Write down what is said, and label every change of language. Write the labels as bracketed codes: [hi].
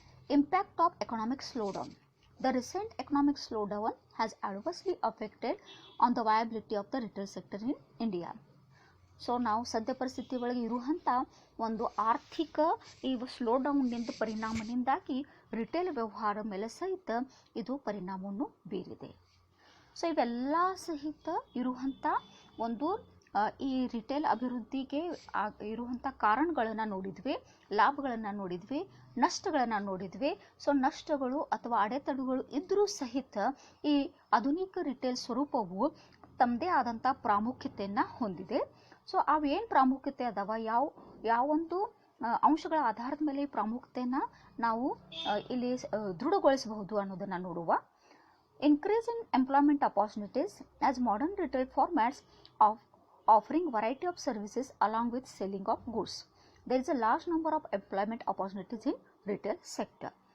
[en] Impact of economic slowdown. The recent economic slowdown has adversely affected on the viability of the retail sector in India. [kn] So ನಾವು ಸದ್ಯ ಪರಿಸ್ಥಿತಿ ಒಳಗೆ ಇರುವಂಥ ಒಂದು ಆರ್ಥಿಕ ಈ ಸ್ಲೋಡೌನ್ನಿಂದ ಪರಿಣಾಮದಿಂದಾಗಿ ರಿಟೇಲ್ ವ್ಯವಹಾರ ಮೇಲೆ ಸಹಿತ ಇದು ಪರಿಣಾಮವನ್ನು ಬೀರಿದೆ. ಸೊ ಇವೆಲ್ಲ ಸಹಿತ ಇರುವಂಥ ಒಂದು ಈ ರಿಟೇಲ್ ಅಭಿವೃದ್ಧಿಗೆ ಇರುವಂಥ ಕಾರಣಗಳನ್ನು ನೋಡಿದ್ವಿ, ಲಾಭಗಳನ್ನು ನೋಡಿದ್ವಿ, ನಷ್ಟಗಳನ್ನು ನೋಡಿದ್ವಿ. ಸೊ ನಷ್ಟಗಳು ಅಥವಾ ಅಡೆತಡೆಗಳು ಇದ್ದರೂ ಸಹಿತ ಈ ಆಧುನಿಕ ರಿಟೇಲ್ ಸ್ವರೂಪವು ತಮ್ಮದೇ ಆದಂಥ ಪ್ರಾಮುಖ್ಯತೆಯನ್ನು ಹೊಂದಿದೆ. ಸೊ ಅವೇನು ಪ್ರಾಮುಖ್ಯತೆ ಅದಾವ, ಯಾವೊಂದು ಅಂಶಗಳ ಆಧಾರದ ಮೇಲೆ ಈ ಪ್ರಾಮುಖ್ಯತೆಯನ್ನು ನಾವು ಇಲ್ಲಿ ದೃಢಗೊಳಿಸಬಹುದು ಅನ್ನೋದನ್ನು ನೋಡುವ. [en] Increase in employment opportunities as modern retail formats offering variety of services along with selling of goods. There is a large number of employment opportunities in retail sector.